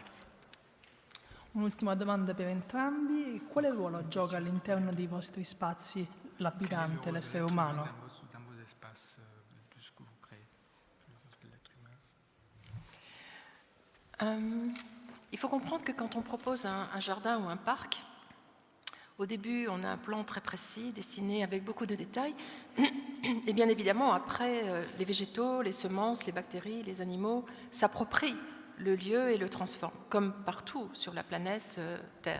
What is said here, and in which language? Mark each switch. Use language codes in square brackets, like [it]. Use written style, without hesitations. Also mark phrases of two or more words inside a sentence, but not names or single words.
[it] Un'ultima domanda per entrambi. Quale ruolo gioca all'interno dei vostri spazi l'abitante, l'essere umano? [fr] Il faut comprendre que quand on propose un jardin ou un parc, au début, on a un plan très précis, dessiné avec beaucoup de détails. Et bien évidemment, après, les végétaux, les semences, les bactéries, les animaux s'approprient le lieu et le transforment, comme partout sur la planète Terre.